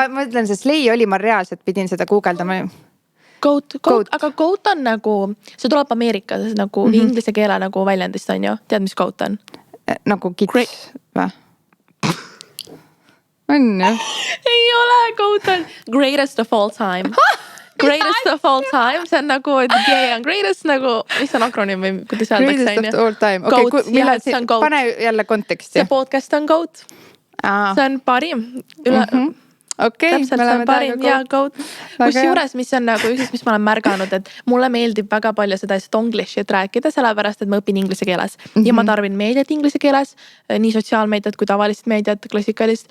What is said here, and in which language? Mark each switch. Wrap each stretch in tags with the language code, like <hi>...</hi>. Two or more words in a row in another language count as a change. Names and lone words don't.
<et>Ma ütlen, see slay oli, ma reaalselt pidin seda guugeldama. Goat, aga goat on nagu, see tuleb Ameerikas nagu inglise keele nagu väljendist on ju. Tead, mis goat on? Nagu kits või? On ju? Ei ole,</et> <en>goat on greatest of all time. Greatest of all time, see on nagu, et gay on greatest nagu, mis on akronym või kuidas öeldakse? Greatest of all time.</en> <et>Pane jälle konteksti. See podcast on GOAT. See on parim. Täpselt, see on parim ja GOAT. Kusjuures, mis on nagu üks, mis ma olen märganud, et mulle meeldib väga palju seda estonglish'it rääkida, sellepärast, et ma õpin inglise keeles. Ja ma tarbin meediat inglise keeles, nii sotsiaalmeediat kui tavalist meediat, klassikalist.</et>